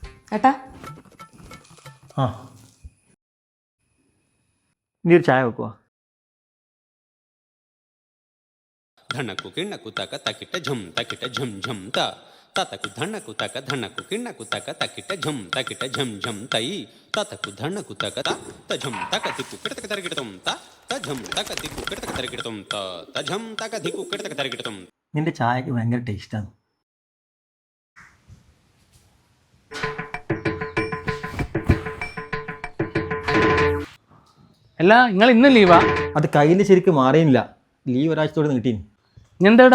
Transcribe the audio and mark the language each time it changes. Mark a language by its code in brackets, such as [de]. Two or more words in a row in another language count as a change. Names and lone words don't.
[ml] ഏട്ടാ ആ നീ ഒരു ചായ വെക്കുവാ. ಧಣಕು ಕಿಣ್ಣಕು ತಕ ತಕಿಟ ಝುಮ್ ತಕಿಟ ಝುಮ್ ಝುಮ್ ತ ತತಕು ಧಣಕು ತಕ ಧಣಕು ಕಿಣ್ಣಕು ತಕ ತಕಿಟ ಝುಮ್ ತಕಿಟ ಝುಮ್ ಝುಮ್ ತೈ ತತಕು ಧಣಕು ತಕ ತ ಝುಮ್ ತಕ ದಿಕ್ಕು ಕಿಟತಕ ತರಗಿಡತುಂ ತ ಝುಮ್ ತಕ ದಿಕ್ಕು ಕಿಟತಕ ತರಗಿಡತುಂ ತ ಝುಮ್ ತಕ ದಿಕ್ಕು ಕಿಟತಕ ತರಗಿಡತುಂ. നിന്റെ ചായക്ക് ഭയങ്കര ടേസ്റ്റാണ്. അല്ല നിങ്ങൾ ഇന്ന് ലീവാ? അത് കയ്യിൽ ശരിക്കും മാറിയില്ല. ലീവ് ഒരാഴ്ചത്തോടെ നീട്ടീന്. എന്താടാ?